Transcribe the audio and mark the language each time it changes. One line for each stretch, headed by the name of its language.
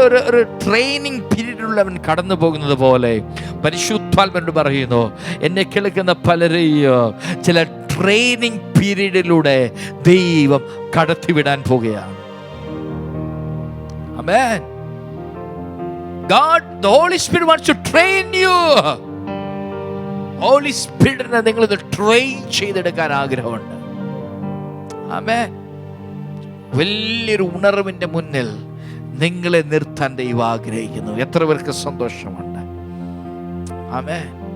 Malayalam: ഒരു ട്രെയിനിങ് പീരീഡിലൂടെ അവൻ കടന്നു പോകുന്നത് പോലെ പരിശുദ്ധാത്മാവോട് പറയുന്നു, എന്നെ കേൾക്കുന്ന പലരെയും ചില ട്രെയിനിങ് പീരീഡിലൂടെ ദൈവം കടത്തിവിടാൻ പോകുകയാണ്.
English: Amen. God, the Holy Spirit wants to train you.
Malayalam: Holy Spirit നെ നിങ്ങൾ ട്രെയിൻ ചെയ്തെടുക്കാൻ ആഗ്രഹമുണ്ട്. ആമേൻ. വലിയൊരു ഉണർവിന്റെ മുന്നിൽ നിങ്ങളെ നിർത്താൻ ദൈവം ആഗ്രഹിക്കുന്നു. എത്ര പേർക്ക് സന്തോഷമുണ്ട്? ആമേൻ.